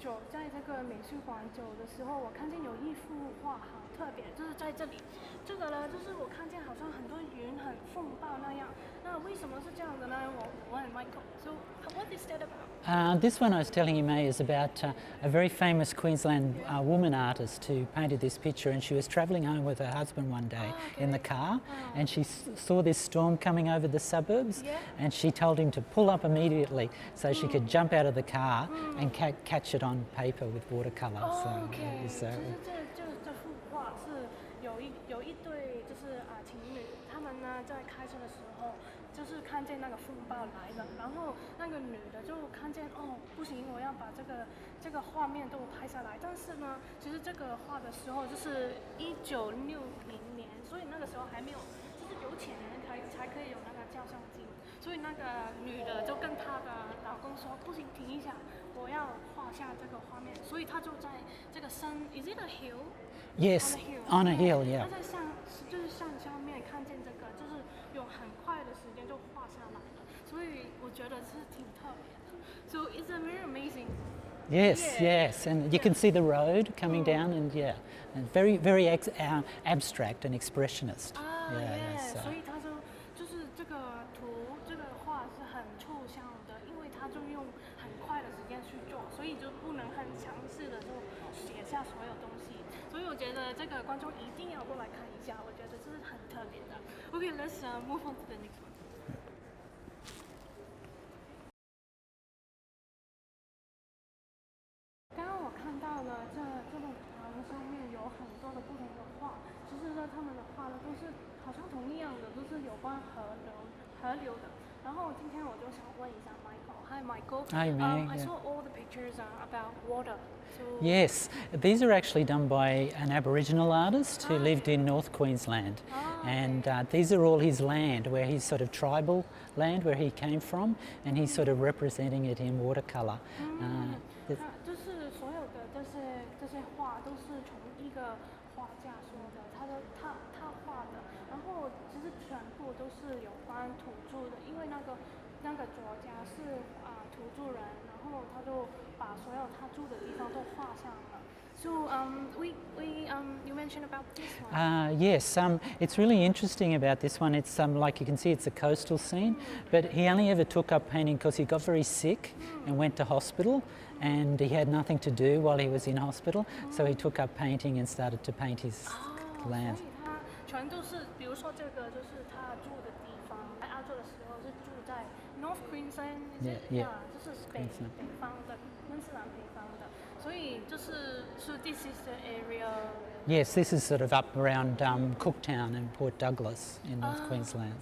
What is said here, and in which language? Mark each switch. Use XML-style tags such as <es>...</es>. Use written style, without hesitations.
<zh>在这个美术馆走的时候，我看见有一幅画好特别，就是在这里，这个呢，就是我看见好像很多云很风暴那样。那为什么是这样的呢？我问</zh> <en>Michael。So what is that about? This one I was telling you, May, is about a very famous Queensland woman artist who painted this picture, and she was travelling home with her husband one day in the car, and she saw this storm coming over the suburbs, and she told him to pull up immediately so she could jump out of the car and catch it on paper with watercolour.</en> <zh>So, 这幅画是有一对就是情侣，他们呢在开车的时候，就是看见那个风暴来了，然后那个女的就看见不行，我要把这个画面都拍下来。但是呢，其实这个画的时候就是1960年，所以那个时候还没有，就是有钱人才可以有那个照相机。所以那个女的就跟她的老公说：“不行，停一下，我要画下这个画面。” 所以她就在这个山 ，</zh> <en>Is it a hill? Yes, on a hill, yeah.</en> <zh>她在就是上面看见这个，就是用很快的时间就画下来了。所以我觉得是挺特别的。</zh> <en>So it's very amazing. Yes, and you can see the road coming down, and and very abstract and expressionist.</en> <zh>所以他说就是这个画是很抽象的，因为他就用很快的时间去做，所以就不能很强势的就写下所有东西。所以我觉得这个观众一定要过来看一下，我觉得这是很特别的。</zh> <en>Okay, let's move on to the next one.</en> <zh>刚刚我看到了这栋墙上面有很多的不同的画，其实呢，他们的画呢都是好像同一样的，都是有关河流的。然后今天我就想问一下 Michael.</zh> <en>Hi Michael. Hi May. I saw all the pictures are about water. So Yes, these are actually done by an Aboriginal artist who lived in North Queensland, and these are all his land, where he's sort of tribal land where he came from, and he's sort of representing it in watercolour.</en> <zh>就是所有的这些画都是从一个画家说的，他画的，然后其实全部都是有关土著的，因为那个作家是土著人，然后他就把所有他住的地方都画上了。</zh> <en>So you mentioned about this one. Yes, it's really interesting about this one. It's like you can see, it's a coastal scene, but he only ever took up painting because he got very sick and went to hospital, and he had nothing to do while he was in hospital, so he took up painting and started to paint his land.</en> <zh>所以他全都是，比如说这个就是他住的地方，在澳洲的时候是住在 North Queensland， 就是北方的昆士兰北方的，所以就是</zh> <en>this is the area. Yes, this is sort of up around Cooktown and Port Douglas in North Queensland.</en>